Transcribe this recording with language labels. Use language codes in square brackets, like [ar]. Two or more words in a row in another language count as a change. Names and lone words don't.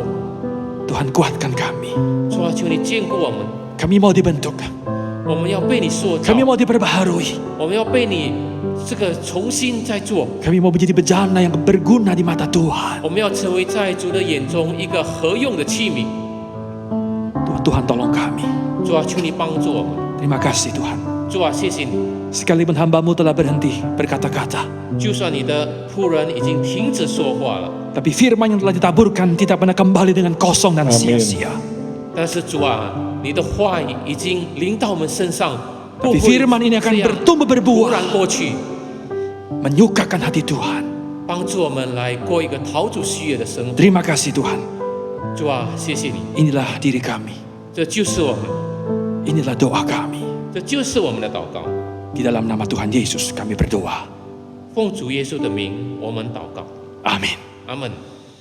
[id] Tuhan kuatkan kami. [zh] 主啊，求你坚固我们。 [id] Kami mau dibentuk. [zh] 我们要被你塑造， [id] Kami mau diperbaharui. [zh] 我们要被你这个重新再做， [id] Kami mau menjadi bejana yang berguna di mata Tuhan. [zh] 我们要成为在主的眼中一个合用的器皿。 [id] Tuhan tolong kami. [zh] 主啊，求你帮助我们。 [id] Terima kasih Tuhan. [zh] 主啊，谢谢你。 [id] Sekalipun hamba-Mu telah berhenti berkata-kata, [zh] 就算你的仆人已经停止说话了， [id] tapi firman yang telah ditaburkan tidak pernah kembali dengan kosong dan sia-sia. [zh] 但是主啊，你的话语已经临到我们身上，不 [id] Tapi [zh] 会 [id] firman ini akan [zh] 这样 [id] bertumbuh [zh] 突 [id] berbuah, [zh] 然过去， [id] menyukakan hati Tuhan. [zh] 帮助我们来过一个讨主喜悦的生活。 [id] Terima kasih Tuhan. [zh] 主啊，谢谢你， [id] Inilah diri kami. [zh] 这就是我们， [id] Inilah doa kami. [zh] 这就是我们的祷告。 [id] Di dalam nama Tuhan Yesus kami berdoa. [zh] 奉主耶稣的名，我们祷告， [id] Amin. [zh] 阿门。